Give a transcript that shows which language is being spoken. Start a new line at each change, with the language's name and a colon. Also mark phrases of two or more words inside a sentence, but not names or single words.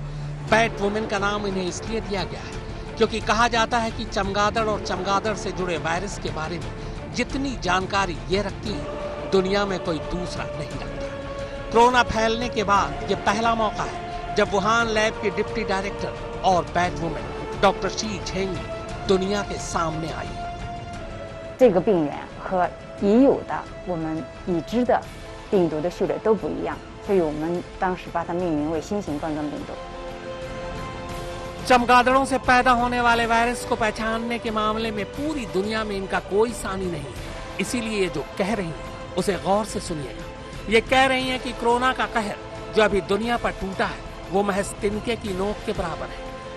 English: bat woman
Hindi: का नाम इन्हें इसलिए दिया गया है क्योंकि कहा जाता है कि चमगादड़ और चमगादड़ से जुड़े वायरस के बारे में जितनी जानकारी ये रखती है, दुनिया में कोई दूसरा नहीं रखता। कोरोना फैलने के बाद ये पहला मौका है जब वुहान लैब के
English: deputy director
Hindi: और
English: bat woman
Hindi: डॉक्टर शी झेंगली दुनिया के सामने आई है।
Chinese: 这个病原和已有的我们已知的病毒的序列都不一样，所以我们当时把它命名为新型冠状病毒。
Hindi: चमगादड़ों से पैदा होने वाले वायरस को पहचानने के मामले में पूरी दुनिया में इनका कोई सानी नहीं है। इसीलिए ये जो कह रही है उसे गौर से सुनिएगा। ये कह रही हैं कि कोरोना का कहर जो अभी दुनिया पर टूटा है वो महज तिनके की नोक के बराबर है।